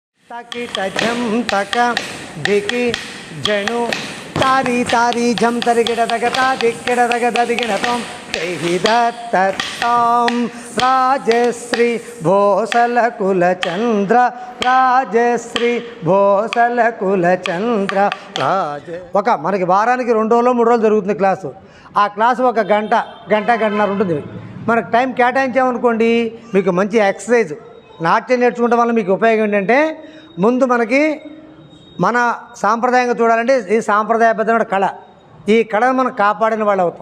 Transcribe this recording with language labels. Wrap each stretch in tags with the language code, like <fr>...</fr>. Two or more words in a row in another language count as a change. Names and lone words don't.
<te>तकिट झम तक धिकी जनु तारी तारी झम तरिगिड़ तगता दिक्किड़ तग ददिगिण तोम तेहि दत्तम राजश्री भोसल कुलचंद्र రాజశ్రీ భోసల కులచంద్ర రాజ మనకి వారానికి 2 రోజులు 3 రోజులు జరుగుతుంది క్లాసు. ఆ క్లాసు ఒక గంటన్నర ఉంటుంది. మనకు టైం కేటాయించామనుకోండి మీకు మంచి ఎక్సర్సైజ్. నాట్యం నేర్చుకోవడం వల్ల మీకు ఉపయోగం ఏంటంటే ముందు మనకి మన సాంప్రదాయంగా చూడాలంటే ఈ సాంప్రదాయబద్ధమైన కళ, ఈ కళను మనం కాపాడిన వాళ్ళు అవుతాం.</te>